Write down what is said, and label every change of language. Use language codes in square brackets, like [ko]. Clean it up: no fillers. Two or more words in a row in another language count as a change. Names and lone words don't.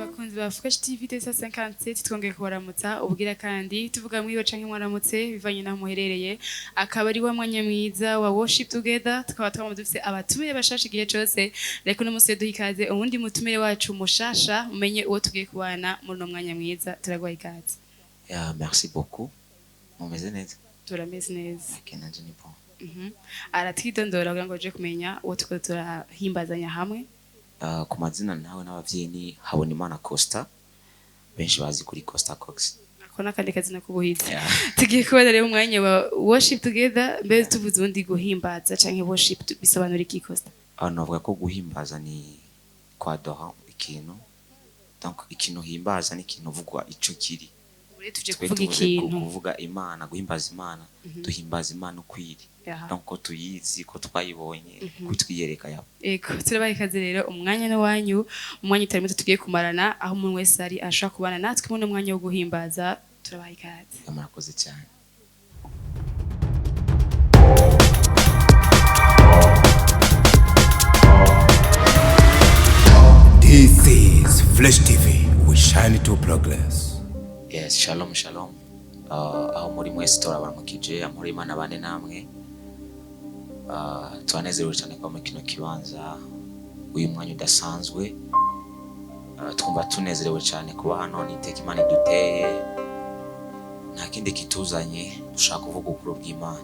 [rn] bakunzi ba Fresh TV 57 twongeye kubaramutsa ubwira kandi tuvuga mwiyo canke mwaramutse bivanye naho muherereye akaba ari wa mwanya mwiza wa [en] worship together [rn] tukaba twamaze dufise abatumire bashasha igihe cyose reko no musi duhikaze ubundi mutumire wacu mushasha umenye uwo tugiye kubana muri no mwanya mwiza turagwaye ikaze. [fr] Merci beaucoup. [rn] Mumeze neza? Turameze neza. Kenanje ni bon. Aratwidondora kugira ngo je kumenya uwo tuko turahimbazanya hamwe. Ku mazina nawe n'abavyeyi ni Habonimana Costa, benshi bazi kuri Costa Cox. Akona kandi kazina kubuhiza. Tugiye kubana rero umwanya wa [en] worship together [rn] mbere tuvuze undi guhimbaza canke worship bisobanura iki Costa? Navuga ko guhimbaza ni kwadora ikintu. Donc ikintu himbaza ni ikintu uvugwa ico kiri. Tuje kuvuga ikintu kuvuga Imana, guhimbaza Imana, duhimbaza Imana ukwiri. Donc ko tuyizi ko twayibonye kutwiyereka yabo. Eko turabaye kaze rero umwanya no wanyu umwanya utari muto tugiye kumarana aho umuntu wese ari ashaka kubana natwe mu mwanya wo guhimbaza turabaye kaze. Murakoze cyane. [en] This is Fresh TV. We shine to progress. Yes, [he] shalom shalom. [rn] Aho muri mwese turabaramukije amuri Imana bane namwe. Twanezerewe cyane kwa mukino kibanza uyu mwanya udasanzwe. Twumva tunezerewe cyane kuba hano niteka Imana iduteye. Nta kindi kituzanye dushaka kuvuga ukuru bw'Imana.